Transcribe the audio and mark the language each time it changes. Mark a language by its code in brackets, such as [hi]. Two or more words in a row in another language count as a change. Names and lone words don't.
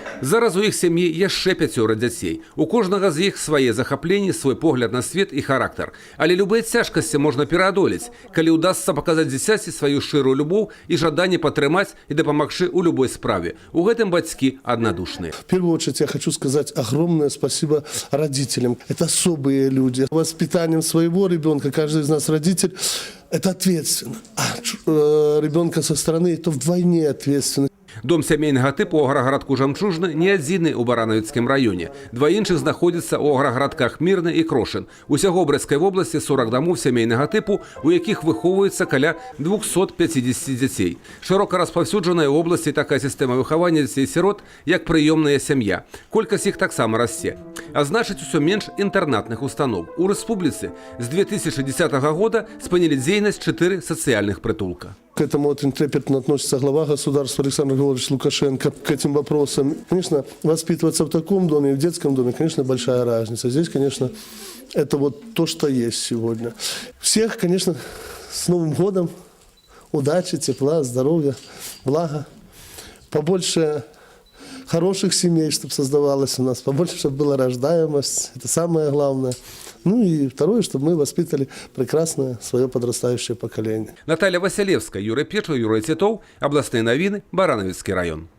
[be] Зараз у іх сям'і яшчэ 5 дзяцей. У кожнага з іх свае захапленні, свой погляд на свет і характар. Але любыя цяжкасці можна пераадолець, калі ўдасца паказаць дзіцяці сваю шчырую любоў і жаданне падтрымаць і дапамагчы ў любой справе. У гэтым бацькі аднадушныя. [ru] В первую очередь я хочу сказать огромное спасибо родителям. Это особые люди. Воспитанием своего ребенка каждый из нас родитель – это ответственно. А ребенка со стороны – это вдвойне ответственно. [be] Дом сямейнага тыпу ў аграгарадку Жамчужны не адзіны ў Баранавіцкім раёне. Два іншых знаходзяцца ў аграгарадках Мірны і Крошын. Усяго ў Брэсцкай вобласці 40 дамоў сямейнага тыпу, у якіх выхоўваецца каля 250 дзяцей. Шырока распаўсюджаная ў обласці такая сістэма выхавання дзяцей-сірот, як прыёмная сям'я. Колькасць іх таксама расце. А значыць, усё менш інтэрнатных устаноў. У рэспубліцы з 2010 года спынілі дзейнасць 4 сацыяльных прытулка. [ru] К этому очень трепетно относится глава государства Александр Григорьевич Лукашенко, к этим вопросам. Конечно, воспитываться в таком доме и в детском доме, конечно, большая разница. Здесь, конечно, это вот то, что есть сегодня. Всех, конечно, с Новым годом. Удачи, тепла, здоровья, блага. Побольше хороших семей, чтобы создавалось у нас, побольше, чтобы была рождаемость. Это самое главное. Ну и второе, чтобы мы воспитали прекрасное свое подрастающее поколение. Наталья Василевская, Юрий Печо, Юрий Титов, областные новины, Барановицкий район.